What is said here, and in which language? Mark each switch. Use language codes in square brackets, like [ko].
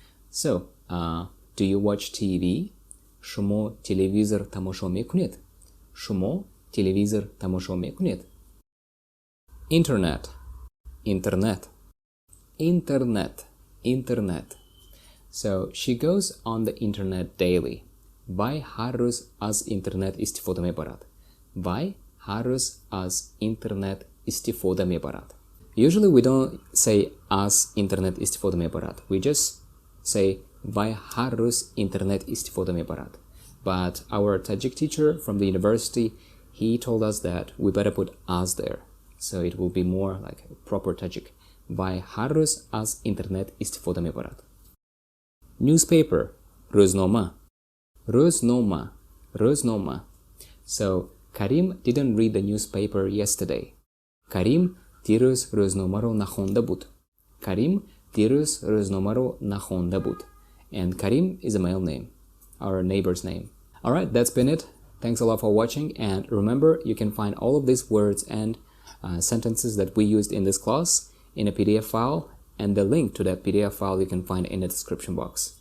[en] So, do you watch TV? [tg] Шумо телевизор тамошо мекунед? Шумо телевизор тамошо мекунед? Internet, internet, internet, internet. [en] So, she goes on the internet daily. [tg] Вай ҳар рӯз аз интернет истифода мебарад. Вай ҳар рӯз аз интернет истифода мебарад. [en] Usually we don't say [tg] аз интернет истифода мебарад. [en] We just say [tg] вай ҳар рӯз интернет истифода мебарад. [en] But our Tajik teacher from the university, he told us that we better put аз there. So it will be more like proper Tajik. [tg] Вай ҳар рӯз аз интернет истифода мебарад. [en] Newspaper, рӯзнома. Röznoma, Röznoma. So, Karim didn't read the newspaper yesterday. [tg] Karim дирӯз рӯзномаро нахонда буд. Karim дирӯз рӯзномаро нахонда буд. [en] And Karim is a male name, our neighbor's name. Alright, that's been it. Thanks a lot for watching, and remember, you can find all of these words and sentences that we used in this class in a PDF file, and the link to that PDF file you can find in the description box.